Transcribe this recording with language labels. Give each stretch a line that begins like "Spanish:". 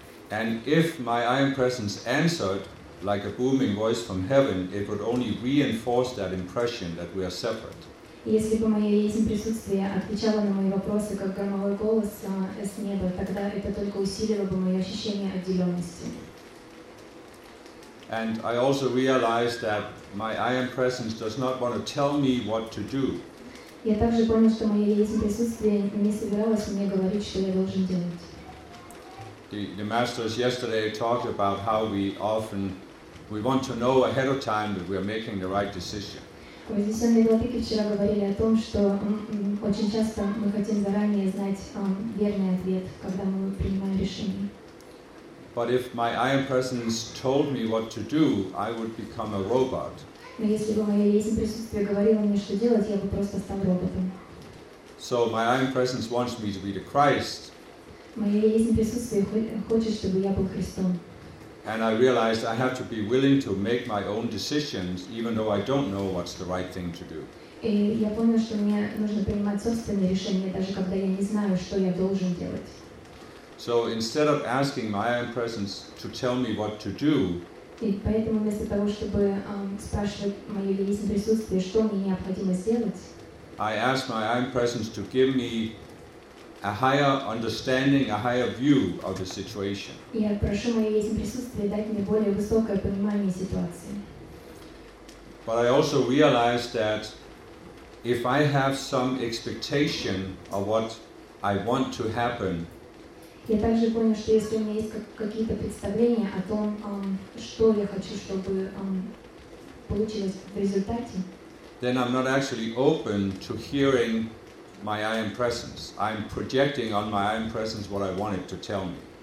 English: And if my I am presence answered like a booming voice from heaven, it would only reinforce that impression that we are separate.
Russian: Если бы мое есть присутствие отвечало на мои вопросы как громовой голос с неба, тогда это только усилило бы мое ощущение отделенности.
English: And I also realized that my I am presence does not want to tell me what to do.
Russian: Я также понял, что мое есть присутствие не собиралось мне говорить, что я должен делать.
English: The masters yesterday talked about how we often we want to know ahead of time that we are making the right decision.
Russian: Позиционные владыки вчера говорили о том, что очень часто мы хотим заранее знать верный ответ, когда мы принимаем решение.
English: But if my I am presence told me what to do, I would become a robot.
Russian: Но если бы моё есть присутствие говорило мне, что делать, я бы просто стал роботом.
English: So my I am presence wants me to be the Christ.
Russian: Моё есть присутствие хочет, чтобы я был Христом.
English: And I realized I have to be willing to make my own decisions, even though I don't know what's the right thing to do.
Russian: И я понял, что мне нужно принимать собственные решения, даже когда я не знаю, что я должен делать.
English: So instead of asking my I am presence to tell me what to do,
Russian: и поэтому вместо того, чтобы спрашивать моё есть присутствие, что мне необходимо сделать,
English: I ask my I am presence to give me a higher understanding, a higher view of the situation.
Russian: Я прошу моё есть присутствие дать мне более высокое понимание ситуации.
English: But I also realize that if I have some expectation of what I want to happen,
Russian: я также понял, что если у меня есть какие-то представления о том, что я хочу, чтобы получилось в результате,
English: then I'm not actually open to hearing my I am presence. I'm projecting on my I am presence what I want it to tell me.